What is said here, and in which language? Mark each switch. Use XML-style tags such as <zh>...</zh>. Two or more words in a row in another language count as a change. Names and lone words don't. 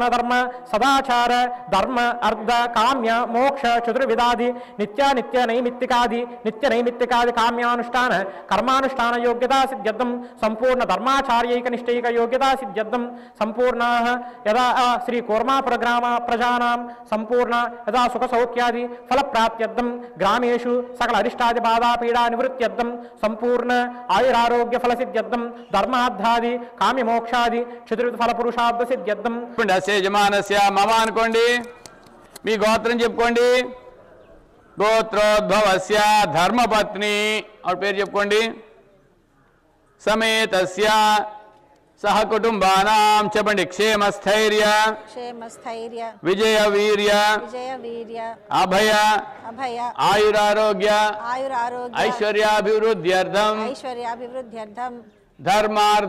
<sa>धर्म सदाचार धर्म अर्ध काम्य मोक्ष चतुर्विधादि नित्य नैमित्तिकादि काम्यानुष्ठान कर्मानुष्ठान योग्यता सिद्ध्यर्थं संपूर्ण धर्माचार्यैक निष्ठैक योग्यता सिद्ध्यर्थं संपूर्णाः यदा श्री कूर्मापुर ग्राम प्रजानां संपूर्ण यदा सुख सौख्यादि फल प्राप्त्यर्थं ग्रामेषु सकल अरिष्टादि बाधा पीडा निवृत्त्यर्थं संपूर्ण आयुरारोग्य फल सिद्ध्यर्थं धर्मार्थ काम्य मोक्षादि चतुर्विध फल पुरुषार्थ सिद्ध्यर्थं యజమానస్య మమ</sa> <te>అనుకోండి, మీ గోత్రం చెప్పుకోండి. గోత్రోద్భవస్య ధర్మపత్ని ఆవిడ పేరు చెప్పుకోండి.</te> <sa>సమేతస్య సహ కుటుంబానాం</sa> <te>చెప్పండి.</te> <sa>క్షేమస్థైర్య విజయ వీర్య అభయ ఆయురారోగ్య ఐశ్వర్యాభివృద్ధ్యర్థం ధర్మార్థ</sa>